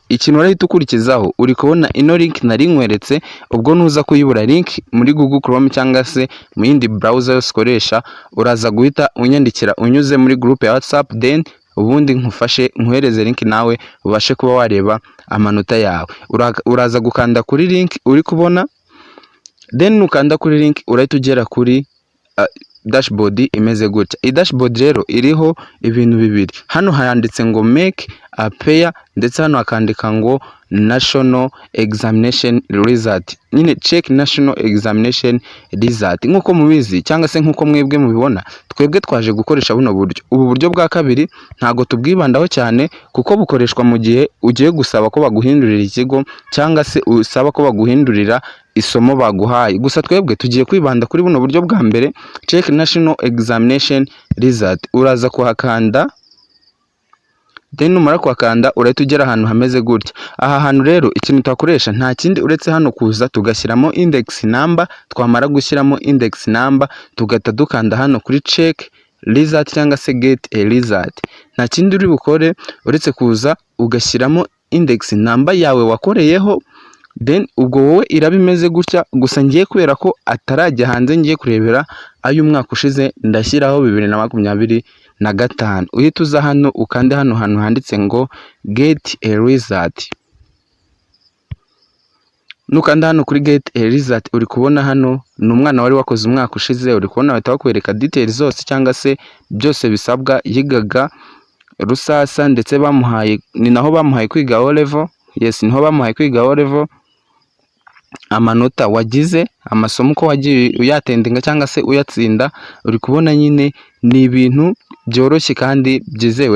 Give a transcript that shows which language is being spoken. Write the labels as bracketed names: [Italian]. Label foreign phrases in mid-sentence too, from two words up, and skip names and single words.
[Kinyarwanda] Ikintu urahita ukurikizaho uri kubona ino link nari nkweretse, ubwo nuza kuyibura link muri Google Chrome cyangwa se mu yindi browser yose ukoresha, uraza guhita unyandikira unyuze muri group ya WhatsApp, then ubundi nkufashe nkuhereze link nawe ubashe kuba wareba amanota yawe. Uraza gukanda kuri link uri kubona, then nukanda kuri link urahita ugera kuri dashboard imeze gutya. I dashboard rero iriho ibintu bibiri. Hano hayanditse ngo [English] make a pair, [Kinyarwanda] ndetse hano akandika ngo [English] National Examination Result. Nyine check National Examination Result. [Kinyarwanda] Nkuko mubizi cyangwa se nkuko mwebwe mubibona, twebwe twaje gukoresha buno buryo. Ubu buryo bwa kabiri ntago tubwibandaho cyane kuko bukoreshwa mu gihe ugiye gusaba ko baguhindurira ikigo cyangwa se usaba ko baguhindurira isomo baguhaye. Gusa twebwe tugiye kwibanda kuri buno buryo bwa mbere, [English] check National Examination Result. [Kinyarwanda] Uraza kuhakanda, then numara kuhakanda urahita ugera ahantu hameze gutya. Aha hantu rero ikintu twakoresha nta kindi uretse hano kuza tugashyiramo [English] index number. [Kinyarwanda] Twamara gushyiramo [English] index number [Kinyarwanda] tugata dukanda hano kuri [English] check result [Kinyarwanda] cyangwa se [English] get a result. [Kinyarwanda] Nta kindi uri bukore uretse kuza ugashyiramo [English] index number [Kinyarwanda] yawe wakoreyeho, then ubwo wowe iraba imeze gutya. Gusa ngiye kubera ko atarajya hanze, ngiye kurebera ayo umwaka ushize, ndashyiraho 2025. Uhita uza hano ukande hano hantu handitse ngo [English] get a result. [Kinyarwanda] Nukanda hano kuri [English] get a result [Kinyarwanda] uri kubona hano ni umwana wari wakoze umwaka ushize. Uri kubona bahita bakwereka details zose cyangwa se byose bisabwa. Yigaga Rusasa ndetse bamuhaye, ni naho bamuhaye kwiga O level. Yes, niho bamuhaye kwiga O level. Amanota wagize, amasomo ko wagiye uyatendinga cyangwa se uyatsinda, uri kubona nyine ni ibintu byoroshye kandi byizewe.